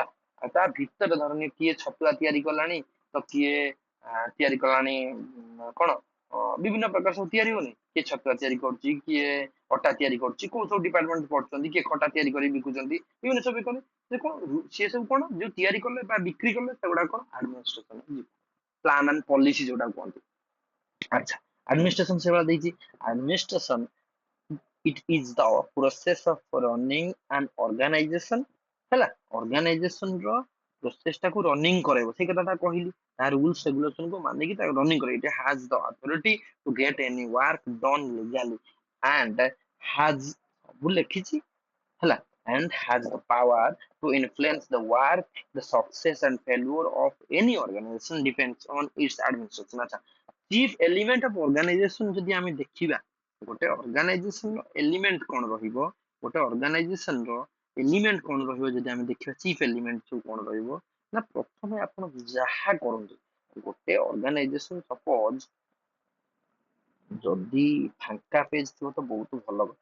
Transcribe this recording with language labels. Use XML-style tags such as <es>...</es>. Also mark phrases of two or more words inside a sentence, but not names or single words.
<or>ଆଉ ତା ଭିତରେ ଧରନି କିଏ ଛତୁଆ ତିଆରି କଲାଣି, ତ କିଏ ତିଆରି କଲାଣି କଣ ବିଭିନ୍ନ ପ୍ରକାର ସବୁ ତିଆରି ହଉନି, କିଏ ଛତୁଆ ତିଆରି କରୁଛି, କିଏ ଅଟା ତିଆରି କରୁଛି, କୋଉ ସବୁ ଡିପାର୍ଟମେଣ୍ଟ ପଢୁଛନ୍ତି, କିଏ ଖଟା ତିଆରି କରି ବିକୁଛନ୍ତି, ବିଭିନ୍ନ ସବୁ କଣ ସେ କଣ ସେ ସବୁ କଣ ଯୋଉ ତିଆରି କଲେ ବା ବିକ୍ରି କଲେ ସେଗୁଡା କଣ</or> <en>administration, plan and policy</en> <or>ଯୋଉଟା କୁହନ୍ତି। ଆଚ୍ଛା, ଆଡମିନିଷ୍ଟ୍ରେସନ ସେଭଳିଆ ଦେଇଛି।</or> <en>administration it is the process of running an organization</en> <or>ହେଲା। ଅର୍ଗାନାଇଜେସନ ର ପ୍ରୋସେସ ଟାକୁ ରନିଂ କରାଇବ, ସେଇ କଥାଟା କହିଲି। ତା</or> <en>rules regulation</en> <or>କୁ ମାନିକି ତାକୁ ରନିଂ କରାଇବ।</or> <en>It has the authority to get any work done legally and has,</en> <or>ସବୁ ଲେଖିଛି ହେଲା,</or> <en>and has the power to influence the work, the success and failure of any organization depends on its administration।</en> <or>ଆଚ୍ଛା,</or> <en>chief element of organization</en> <or>ଯଦି ଆମେ ଦେଖିବା, ଗୋଟେ ଅର୍ଗାନାଇଜେସନ ର ଏଲିମେଣ୍ଟ କଣ ରହିବ, ଗୋଟେ ଅର୍ଗାନାଇଜେସନ ର ଏଲିମେଣ୍ଟ କଣ ରହିବ ଯଦି ଆମେ ଦେଖିବା,</or> <en>chief element</en> <or>ସବୁ କଣ ରହିବ ନା, ପ୍ରଥମେ ଆପଣ ଯାହା କରନ୍ତୁ ଗୋଟେ ଅର୍ଗାନାଇଜେସନ, ସପୋଜ ଯଦି ଫାଙ୍କା ପେଜ ଥିବ ତ ବହୁତ ଭଲ କଥା।</or>